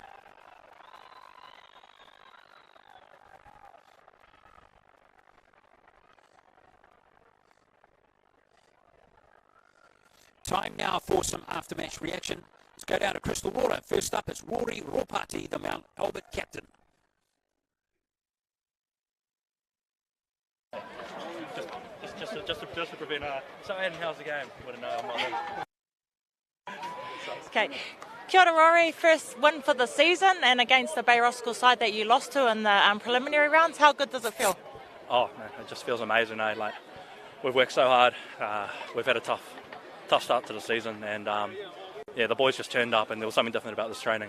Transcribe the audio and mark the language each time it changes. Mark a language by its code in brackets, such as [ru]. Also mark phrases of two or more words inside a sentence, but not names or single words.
[en] Time now for some after-match reaction. Let's go down to Crystal Water. First up is Rory Ropati, the Mount Albert captain. Just to prevent. So, Aidan, how's the game? Want to know? I'm not Okay. [mi] Kia ora, [en] Rory. First win for the season, and against the Bay Roskill side that you lost to in the preliminary rounds. How good does it feel? Oh, man, it just feels amazing. Like, we've worked so hard. We've had a tough start to the season, and yeah, the boys just turned up, and there was something different about this training.